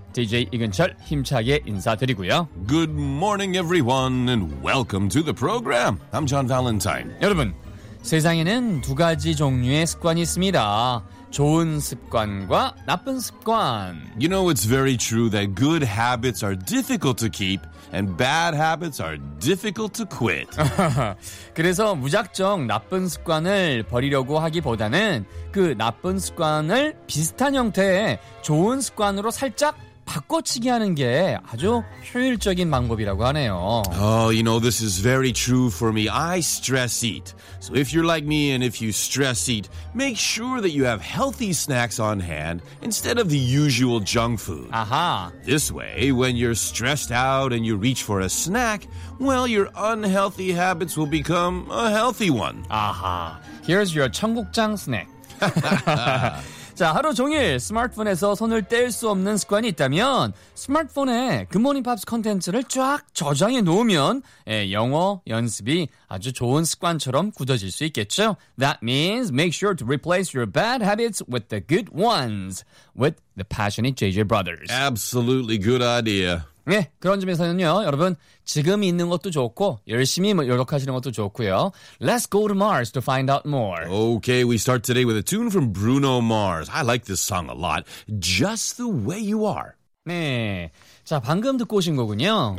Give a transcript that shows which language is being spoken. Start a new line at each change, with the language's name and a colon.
Korean: DJ 이근철 힘차게 인사드리고요.
English: Good morning everyone and welcome to the program. I'm John Valentine.
Korean: 여러분, 세상에는 두 가지 종류의 습관이 있습니다. 좋은 습관과 나쁜 습관.
English: You know, it's very true that good habits are difficult to keep and bad habits are difficult to quit.
Korean: 그래서 무작정 나쁜 습관을 버리려고 하기보다는 그 나쁜 습관을 비슷한 형태의 좋은 습관으로 살짝 바꿔치기 하는 게 아주 효율적인 방법이라고 하네요.
English: Oh, you know, this is very true for me. I stress eat. So if you're like me and if you stress eat, make sure that you have healthy snacks on hand instead of the usual junk food. Aha. This way, when you're stressed out and you reach for a snack, well, your unhealthy habits will become a healthy one. Aha. Here's your 청국장 snack.
Korean: 자, 하루 종일 스마트폰에서 손을 뗄 수 없는 습관이 있다면 스마트폰에 굿모닝 팝스 콘텐츠를 쫙 저장해 놓으면 영어 연습이 아주 좋은 습관처럼 굳어질 수 있겠죠.
English: That means make sure to replace your bad habits with the good ones with the passionate JJ Brothers. Absolutely good idea.
Korean: 네, 그런 점에서는요, 여러분, 지금 있는 것도 좋고, 열심히 노력하시는 것도 좋고요.
English: Let's go to Mars to find out more. Okay, we start today with a tune from Bruno Mars. I like this song a lot. Just the way you are.
Korean: 네, 자, 방금 듣고 오신 거군요.